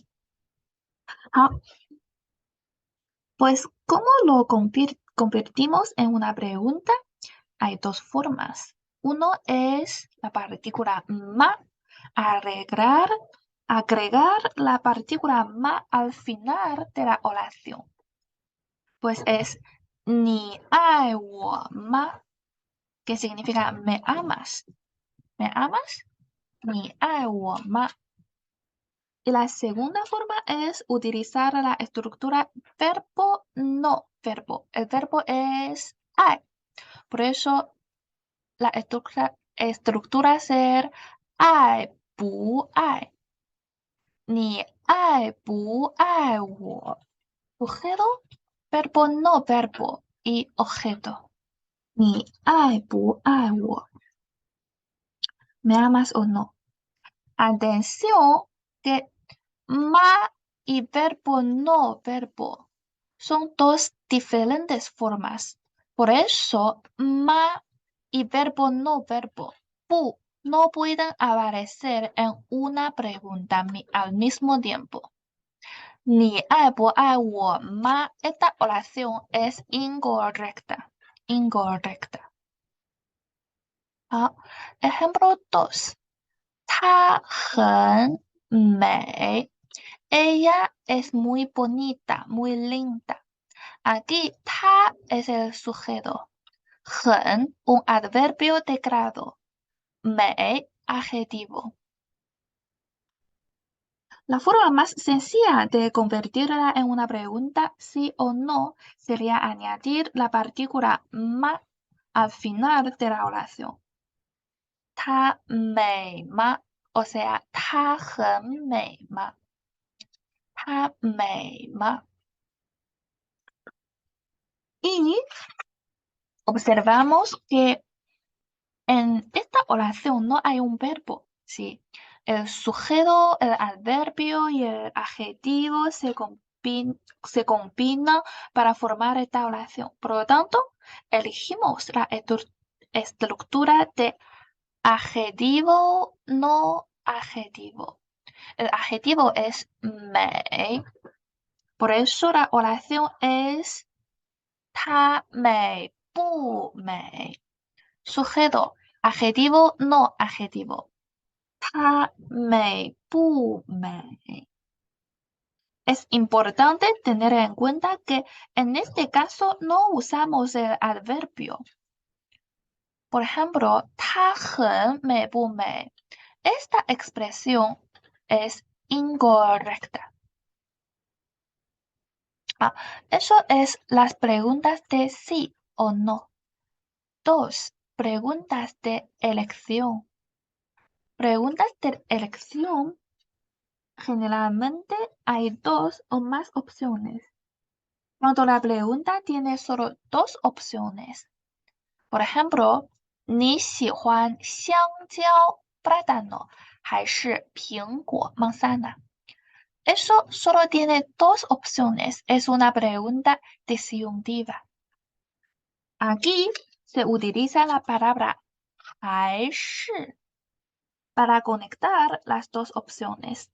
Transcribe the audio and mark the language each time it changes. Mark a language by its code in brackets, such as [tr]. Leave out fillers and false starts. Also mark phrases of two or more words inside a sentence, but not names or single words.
[es] 好, pues, ¿cómo lo convertimos en una pregunta? Hay dos formas. Uno es la partícula ma, agregar la partícula ma al final de la oración. Pues es [zh] 你爱我吗? [es] Que significa ¿me amas? ¿Me amas? [zh] 你爱我吗? [es] Y la segunda forma es utilizar la estructura verbo no verbo. El verbo es 爱. Por eso la estructura ser [zh] 爱不爱? 你爱不爱我? [es] Sujeto, verbo no verbo y objeto. [zh] 你爱不爱我? [es] ¿Me amas o no? Atención que ma y verbo no verbo son dos diferentes formas. Por eso ma y verbo no verbo no pueden aparecer en una pregunta al mismo tiempo. [zh] 你爱不爱我吗? [es] Esta oración es incorrecta. Incorrecta. 好，ejemplo 2. [zh] 她很美. [es] Ella es muy bonita, muy linda. Aquí 她 es el sujeto. 很 un adverbio de grado. 美 adjetivo. La forma más sencilla de convertirla en una pregunta sí o no sería añadir la partícula ma al final de la oración. [zh] 她美吗? [es] O sea, [zh] 她很美吗? 她美吗? [es] Y observamos que en esta oración no hay un verbo, ¿sí? El sujeto, el adverbio y el adjetivo se combinan para formar esta oración. Por lo tanto, elegimos la estructura de adjetivo no adjetivo. El adjetivo es 美. Por eso la oración es [zh] 她美不美? [es] Sujeto, adjetivo no adjetivo. [zh] 她美不美? [es] Es importante tener en cuenta que en este caso no usamos el adverbio. Por ejemplo, [zh] 她很美不美? [es] Esta expresión es incorrecta. Eso es las preguntas de sí o no. 2. Preguntas de elección. Preguntas de elección generalmente hay dos o más opciones. Cuando la pregunta tiene solo dos opciones. Por ejemplo, [zh] 你喜欢香蕉 plátano 还是苹果 manzana? [es] Eso solo tiene dos opciones. Es una pregunta disyuntiva. Aquí se utiliza la palabra 还是 para conectar las dos opciones.